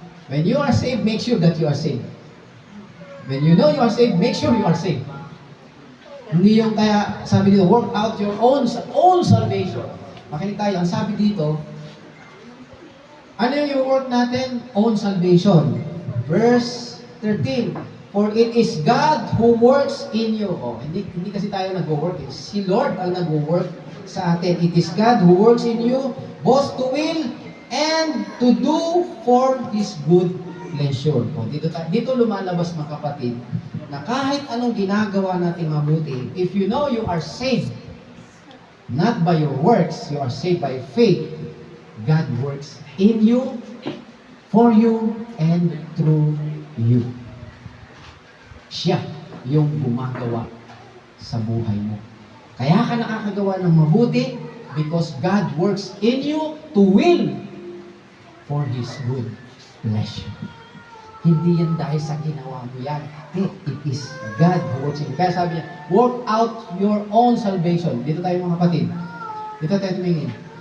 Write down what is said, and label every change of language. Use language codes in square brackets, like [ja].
[en] When you are saved, make sure that you are saved. When you know you are saved, make sure you are saved. [tl] Hindi yung kaya, sabi dito, [en] work out your own salvation. [tl] Makinig tayo, ang sabi dito, ano yung work natin? [en] Own salvation. Verse 13. For it is God who works in you. [tl] Hindi kasi tayo nag-work. Si Lord ang nag-work sa atin. [en] It is God who works in you, both to will and to do for His good pleasure. [tl] Dito lumalabas mga kapatid, na kahit anong ginagawa natin mabuti, [en] if you know you are saved, not by your works, you are saved by faith, God works in you, for you, and through you. [tl] Siya yung gumagawa sa buhay mo. Kaya ka nakakagawa ng mabuti [en] because God works in you to will for His good pleasure. [tl] Hindi yan dahil sa ginawa mo yan. [en] It is God who works in you. [tl] Kaya sabi niya, work out your own salvation. Dito tayo mga kapatid. Dito tayo tumingin.